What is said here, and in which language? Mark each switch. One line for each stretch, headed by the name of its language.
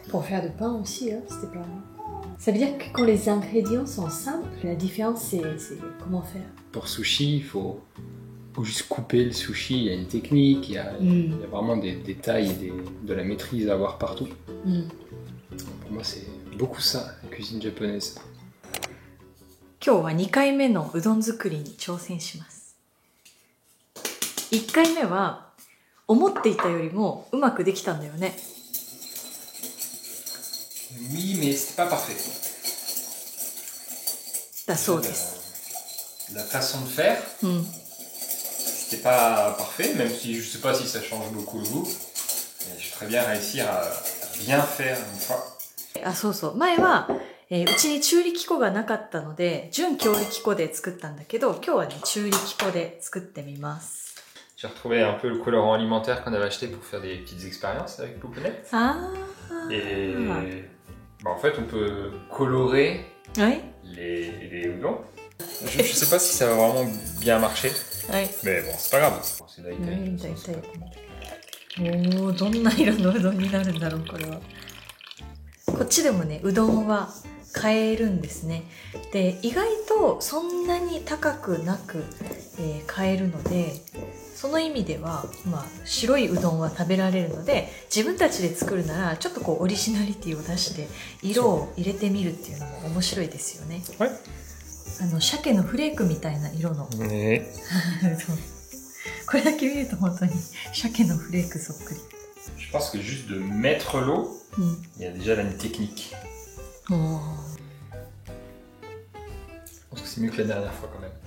French: Pour faire de pain aussi, hein, c'était pas... Ça veut dire que quand les ingrédients sont simples, la différence c'est comment faire. Pour sushi, il faut juste couper le sushi, il y a une technique, il y a vraiment des détails et de la maîtrise à avoir partout. Pour moi, c'est beaucoup ça, la cuisine japonaise.
Japanese: 今日は2回目のうどん作りに挑戦します。1回目は思っていたよりもうまくできたんだよね。
French: Oui, mais c'était pas parfait.
Japanese: だそうです。
French: La façon de faire, c'était pas parfait, même si je sais pas si ça change beaucoup le goût. Mais je vais très bien réussir à bien faire une fois.
Japanese: あ、そうそう。前は、うちに中力粉がなかったので、純強力粉で作ったんだけど、今日はね、中力粉で作ってみます。
French: J'ai retrouvé un peu le colorant alimentaire qu'on avait acheté pour faire des petites expériences avec Pouponette. Ah. Et bah, en fait, on peut colorer les udon. Je sais pas si ça va vraiment bien marcher. Mais bon, c'est pas grave. C'est daïtai.
Japanese: おー、どんな色のうどんになるんだろう、これは。こっちでもね、うどんは買えるんですね。で、意外とそんなに高くなく、買えるので、その意味では、まあ、白いうどんは食べられるので、自分たちで作るならちょっとこうオリジナリティを出して色を入れてみるっていうのも面白いですよね。鮭のフレークみたいな色の。ねこれだけ見ると本当に鮭のフレークそっくり。
French: Je pense que juste de mettre l'eau, il y a déjà là une technique. Je pense que c'est mieux que la dernière fois quand même.